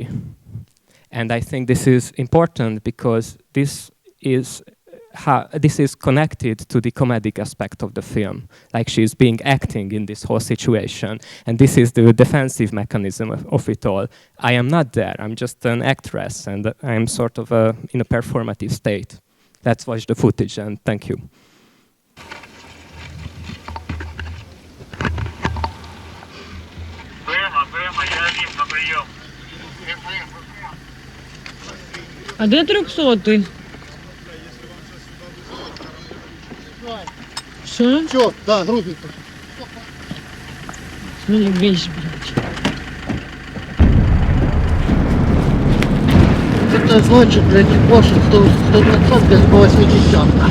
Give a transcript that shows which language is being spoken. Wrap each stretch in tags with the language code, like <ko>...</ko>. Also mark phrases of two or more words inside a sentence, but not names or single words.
<en>And I think this is important because this is connected to the comedic aspect of the film. Like she's being acting in this whole situation. And this is the defensive mechanism of it all. I am not there, I'm just an actress, and I'm sort of in a performative state. Let's watch the footage, and thank you.</en> <uk>А де 300-й? Що?</uk> <ru>Чё? Да, грузный. Смотри, вещь, блядь. Это значит, блядь, больше 100%, блядь, по 80.</ru>